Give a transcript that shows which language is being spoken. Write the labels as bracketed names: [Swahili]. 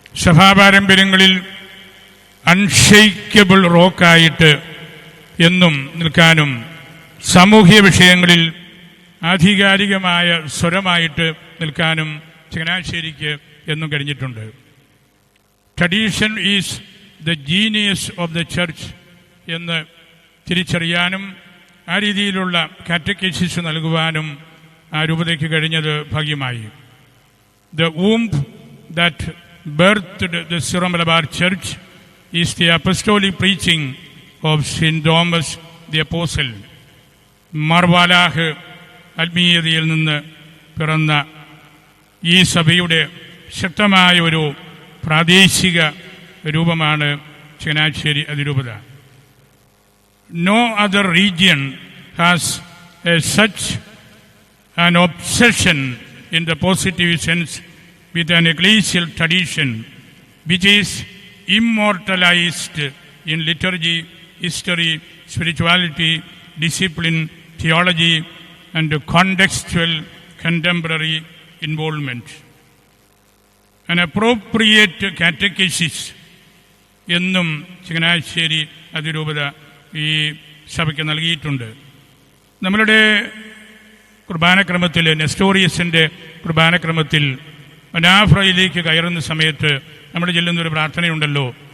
[Malayalam] സഭാപാരമ്പര്യങ്ങളിൽ unshakeable റോക്കായിട്ട് എന്നും നിൽക്കാനും സാമൂഹ്യ വിഷയങ്ങളിൽ ആധികാരികമായ സ്വരമായിട്ട് നിൽക്കാനും ചങ്ങനാശ്ശേരിക്ക് എന്നും കഴിഞ്ഞിട്ടുണ്ട്. [English] tradition is the genius of the church [Malayalam] എന്ന് തിരിച്ചറിയാനും ആ രീതിയിലുള്ള കാറ്റക്കിസിസ് നൽകുവാനും ആ രൂപതയ്ക്ക് കഴിഞ്ഞത് ഭാഗ്യമായി. [English] The womb that birthed the Syro Malabar Church is the apostolic preaching of St. Thomas the Apostle. [Malayalam] മാർവാലാഹ് ആത്മീയതയിൽ നിന്ന് പിറന്ന ഈ സഭയുടെ ശക്തമായ ഒരു പ്രാദേശിക രൂപമാണ് ചങ്ങനാശ്ശേരി അതിരൂപത. [English] No other region has such an obsession in the positive sense with an ecclesial tradition which is immortalized in liturgy, history, spirituality, discipline, theology, and contextual contemporary involvement. An appropriate catechesis [Malayalam] എന്നും ചങ്ങനാശ്ശേരി അതിരൂപത ഈ സഭയ്ക്ക് നൽകിയിട്ടുണ്ട്. നമ്മളുടെ കുർബാനക്രമത്തിൽ, നെസ്റ്റോറിയസിൻ്റെ കുർബാനക്രമത്തിൽ മനാഫ്രയിലേക്ക് കയറുന്ന സമയത്ത് നമ്മൾ ചെല്ലുന്നൊരു പ്രാർത്ഥനയുണ്ടല്ലോ.